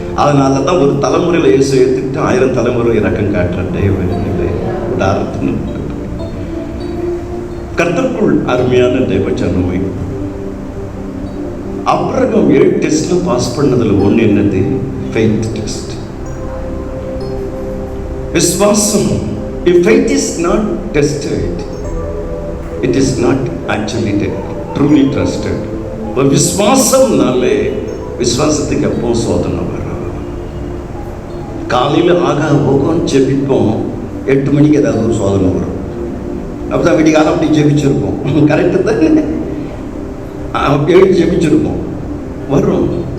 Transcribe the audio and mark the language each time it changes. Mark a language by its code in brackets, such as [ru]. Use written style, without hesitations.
[ta] அதனால தான் ஒரு தலைமுறையில் இயேசு ஏற்றுக்கிட்டு 1000 தலைமுறை இறக்கம் காட்டுற தேவன் இல்லை. உதாரணத்துன்னு கர்த்தருக்குள் அருமையான தேவ ஜனமே, ஆபிரகாம் 7 டெஸ்ட்ல பாஸ் பண்ணதுல ஒன்று என்னது? [en] Faith test. [ta] விசுவாசம். [en] If faith is not tested, it is not actually truly trusted. [ta] ஒரு விசுவாசம்னாலே விசுவாசத்துக்கு எப்போ சோதனை வரும்? காலையில் ஆகா போகும் ஜெபிப்போம், 8 மணிக்கு ஏதாவது ஒரு சோதனை வரும். அப்பதான் விடிகாலம் அப்படி ஜெபிச்சிருப்போம். கரெக்டு தான். எழுதி ஜெபிச்சிருப்போம், வரும்.